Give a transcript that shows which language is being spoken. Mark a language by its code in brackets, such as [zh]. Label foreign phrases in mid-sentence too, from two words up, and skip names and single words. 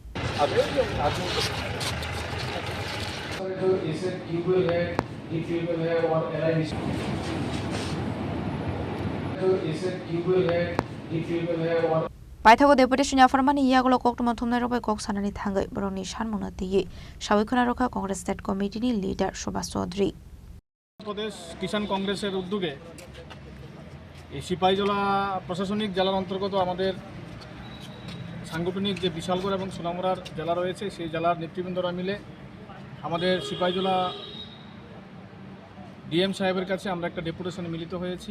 [trp] Paithago Deputation Yapharmani Yagolo Koktum Tumnarobe Kok Sanani Tangai Broni Sanmung twiwi Sabikona Roka Congress State Committee ni leader Subhash Choudhury [bn] প্রদেশ কিষান কংগ্রেসের উদ্যোগে এই সিপাহীজলা প্রশাসনিক জেলার অন্তর্গত আমাদের সাংগঠনিক যে বিশালগড় এবং সোনামুড়ার জেলা রয়েছে সেই জেলার নেতৃবৃন্দরা মিলে আমাদের সিপাহীজলা ডিএম সাহেবের কাছে আমরা একটা ডেপুটেশনে মিলিত হয়েছি।